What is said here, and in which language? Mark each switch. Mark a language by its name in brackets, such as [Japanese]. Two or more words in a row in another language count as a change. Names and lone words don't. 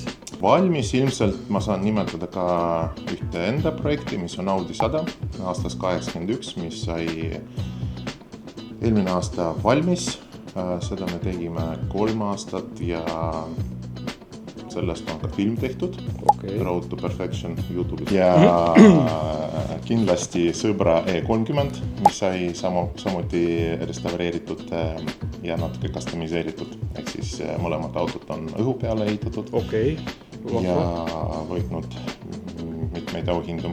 [Estonian] Valmis ilmselt ma saan nimetada ka ühte enda projekti, mis on Audi 100 aastast 81, mis sai eelmine aasta valmis. Seda me tegime 3 aastat ja sellest on ka film tehtud. Road to Perfection YouTube'is. Ja kindlasti Sõbra E30, mis sai samuti restaureeritud ja natuke customiseeritud. Ehk siis mõlemad autot on õhu peale ehitatud. Ja võitnud mitmeid auhindu.